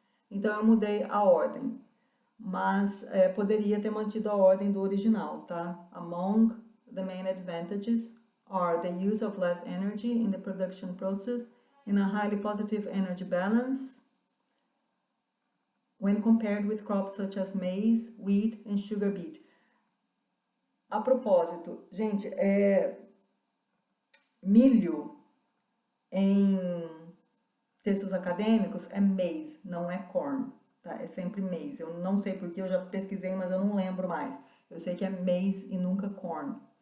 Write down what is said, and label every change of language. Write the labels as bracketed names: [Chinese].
[Portuguese] Então eu mudei a ordem, mas poderia ter mantido a ordem do original, tá? [English] Among the main advantages are the use of less energy in the production process and a highly positive energy balance when compared with crops such as maize, wheat and sugar beet. [Portuguese] A propósito, gente, milho em textos acadêmicos é maize, não é corn, tá? É sempre maize. Eu não sei porque, eu já pesquisei, mas eu não lembro mais. Eu sei que é maize e nunca corn.